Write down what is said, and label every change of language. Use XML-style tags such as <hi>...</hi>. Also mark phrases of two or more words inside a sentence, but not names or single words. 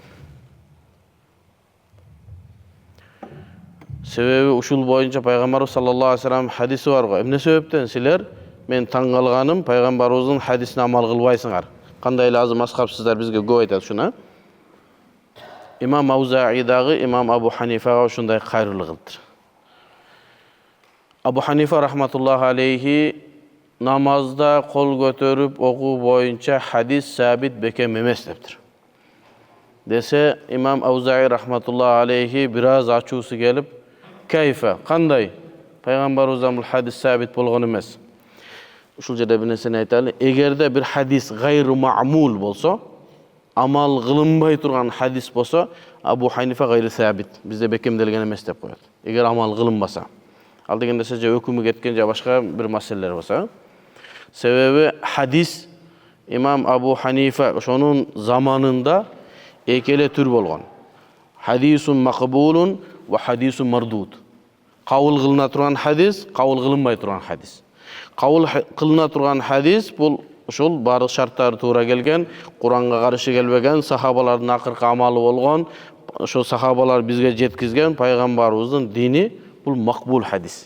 <ky>Себеби ушул боюнча пайгамбарыбыз</ky> <ar>صلى الله عليه وسلم</ar> <ky>хадиси бар го. Эмне себептен силер мен таң калганым пайгамбарыбыздын хадисине амал кылбайсыңар? Кандай эле азыр мазхабсыздар бизге көп айтат шуна. Имам Аузаи дагы Имам Абу Ханифага ушундай кайрылык кылды. Абу Ханифа</ky> <ar>رحمة الله عليه</ar> <ky>намазда кол көтөрүп окуу боюнча хадис сабит бекем эмес дептир. Десе Имам Аузаи</ky> <ar>رحمة الله عليه</ar> <ky>бир аз ачуусу келип, кайфа, кандай? Пайгамбарыбыздан бул хадис сабит болгон эмес. Ушул жерде бир нерсени айталы. Эгерде бир хадис</ky> <ar>غير معمول</ar> <ky>болсо, амал кылынбай турган хадис болсо, Абу Ханифа</ky> <ar>غير ثابت,</ar> <ky>бизде бекемделген эмес деп коет. Эгер амал кылынбаса, ал дегенде же өкүмү кеткен же башка бир маселелер болсо. Себеби хадис Имам Абу Ханифа ошонун заманында экеле түр болгон.</ky> <ar>حديث مقبول وحديث مردود.</ar> <ky>Кабыл кылына турган хадис, кабыл кылынбай турган хадис. Кабыл кылына турган хадис бул ошол барлык шарттары туура келген, Куранга каршы келбеген, сахабалардын акыркы амалы болгон, ошол сахабалар бизге жеткизген пайгамбарыбыздын дини, бул мақбул хадис.</ky>